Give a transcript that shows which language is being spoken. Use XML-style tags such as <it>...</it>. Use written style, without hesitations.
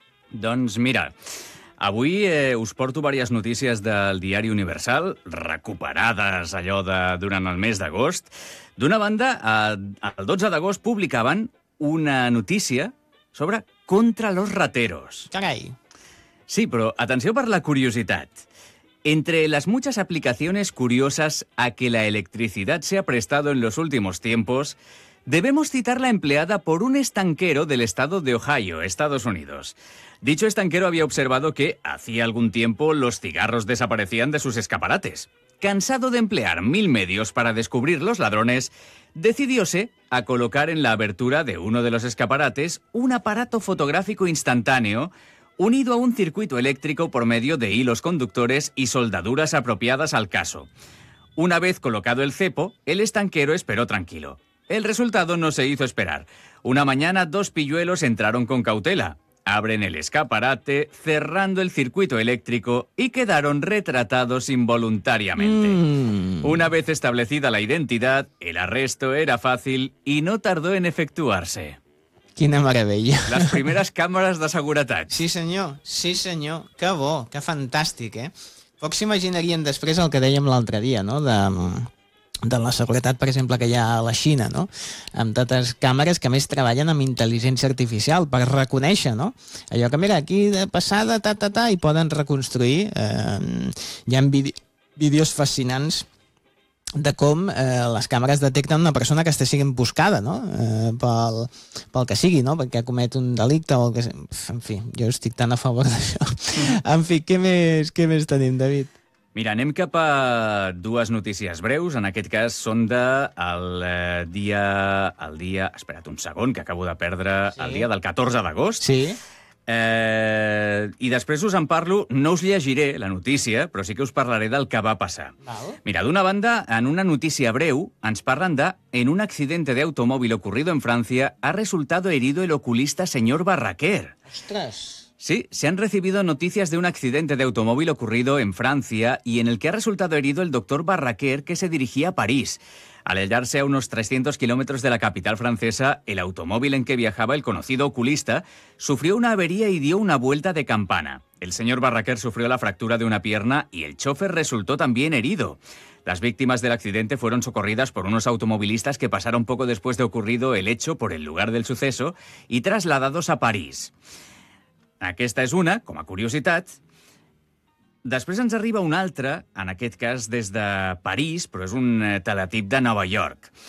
<ca>Doncs mira, avui us porto diverses notícies del Diari Universal, recuperades allò de durant el mes d'agost. D'una banda, el 12 d'agost publicaven una notícia sobre</ca> <es>contra los rateros.</es> <ca>Carai. Sí, però atenció per la curiositat.</ca> <es>Entre las muchas aplicaciones curiosas a que la electricidad se ha prestado en los últimos tiempos, debemos citar la empleada por un estanquero del estado de Ohio, Estados Unidos. Dicho estanquero había observado que, hacía algún tiempo, los cigarros desaparecían de sus escaparates. Cansado de emplear mil medios para descubrir los ladrones, decidióse a colocar en la abertura de uno de los escaparates un aparato fotográfico instantáneo unido a un circuito eléctrico por medio de hilos conductores y soldaduras apropiadas al caso. Una vez colocado el cepo, el estanquero esperó tranquilo. El resultado no se hizo esperar. Una mañana, dos pilluelos entraron con cautela. Abren el escaparate, cerrando el circuito eléctrico y quedaron retratados involuntariamente. Una vez establecida la identidad, el arresto era fácil y no tardó en efectuarse.</es> <ca>Quina meravella. Les primeres càmeres de seguretat. Sí, senyor. Sí, senyor. Que bo, que fantàstic, eh? Pocs s'imaginarien després el que dèiem l'altre dia, no? De la seguretat, per exemple, que hi ha a la Xina, no? Amb totes càmeres que més treballen amb intel·ligència artificial per reconèixer, no? Allò que, mira, aquí de passada, ta-ta-ta, i poden reconstruir. Hi ha vídeos fascinants de com les càmeres detecten una persona que està sent buscada, no? Pel que sigui, no? Perquè comet un delicte o el que sigui. En fi, jo estic tan a favor d'això. En fi, què més tenim, David? Mira, anem cap a dues notícies breus. En aquest cas són de el dia... Espera't un segon, que acabo de perdre. Sí. El dia del 14 d'agost. Sí. I després us en parlo, no us llegiré la notícia, però sí que us parlaré del que va passar. Mira, d'una banda, en una notícia breu ens parlen de</ca> <es>en un accidente de automóvil ocurrido en Francia ha resultado herido el oculista señor Barraquer.</es> <ca>Ostres!</ca> <es>Sí, se han recibido noticias de un accidente de automóvil ocurrido en Francia y en el que ha resultado herido el doctor Barraquer, que se dirigía a París. Al hallarse a unos 300 kilómetros de la capital francesa, el automóvil en que viajaba el conocido oculista sufrió una avería y dio una vuelta de campana. El señor Barraquer sufrió la fractura de una pierna y el chofer resultó también herido. Las víctimas del accidente fueron socorridas por unos automovilistas que pasaron poco después de ocurrido el hecho por el lugar del suceso y trasladados a París.</es> <ca>Aquesta és una, com a curiositat. Després ens arriba una altra, en aquest cas des de París, però és un teletip de Nova York.</ca>